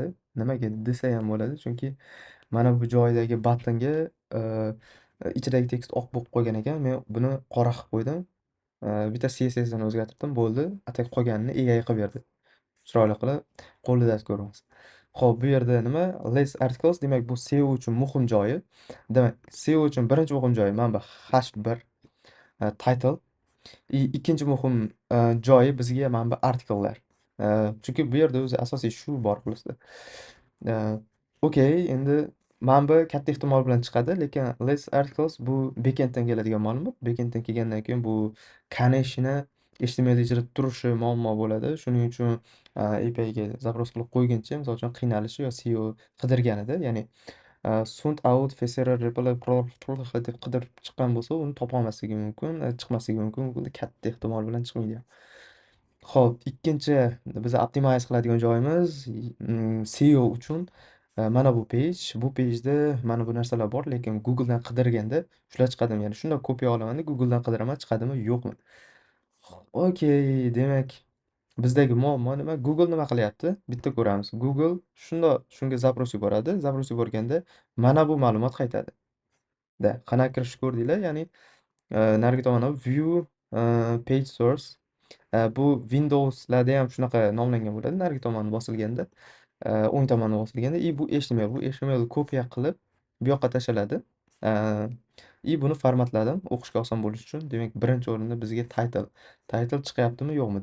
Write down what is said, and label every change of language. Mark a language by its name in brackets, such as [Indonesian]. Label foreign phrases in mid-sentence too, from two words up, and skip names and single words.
[Uzbek] Nimaga desa ham bo'ladi? Chunki mana bu joyidagi battonga ichidagi tekst oq bo'lib qolgan ekan. Men buni qora qilib qo'ydim. Bitta CSS'ini o'zgartirdim, bo'ldi. Atak qolganini AI qilib berdi. Chiroyli qilib, qo'lida ko'ramiz. Xo'p, bu yerda nima? [English] Less articles, [Uzbek] demak bu SEO uchun muhim joyi. Demak, SEO uchun birinchi muhim joyi manba H1 title. Ikkinchi muhim joyi bizga manba artikellar. Chunki bu yerda o'zi asosiy shu bor xulosa. Okey, endi manba katta ehtimol bilan chiqadi, lekin [English] less articles [Uzbek] bu backenddan keladigan ma'lumot. Backenddan kelgandan keyin bu конечно HTML ichida turishi muammo bo'ladi. Shuning uchun APIga zabros qilib qo'yguncha, misol uchun qiynalishi yo SEO qidirganida, ya'ni [English] sound out, [Uzbek] FSR, reply, deb qidirib chiqqan bo'lsa, uni topolmasligi mumkin, chiqmasligi mumkin. Bu katta ehtimol bilan chiqmaydi ham. Xo'p, ikkinchi biz optimize qiladigan joyimiz SEO uchun mana bu page. Bu pejda mana bu narsalar bor, lekin Googledan qidirganda shular chiqadimi? Ya'ni shundoq kopiya olaman-da, Googledan qidiraman, chiqadimi, yo'qmi? Okey, demak bizdagi muammo nima? Google nima qilyapti? Bitta ko'ramiz. Google shunga zabros yuboradi. Zabros yuborganda mana bu ma'lumot qaytadi. Qanaqa kirishni ko'rdinglar? Ya'ni narigi tomonda [English] view page source. [Uzbek] Bu Windows'larda ham shunaqa nomlangan bo'ladi. Narigi tomoni bosilganda, o'ng tomoni bosilganda, bu HTML. Bu HTML kopiya qilib bu yoqqa tashaladi. Buni formatladim o'qishga oson bo'lishi uchun. Demak, birinchi o'rinda bizga title. Title chiqyaptimi, yo'qmi?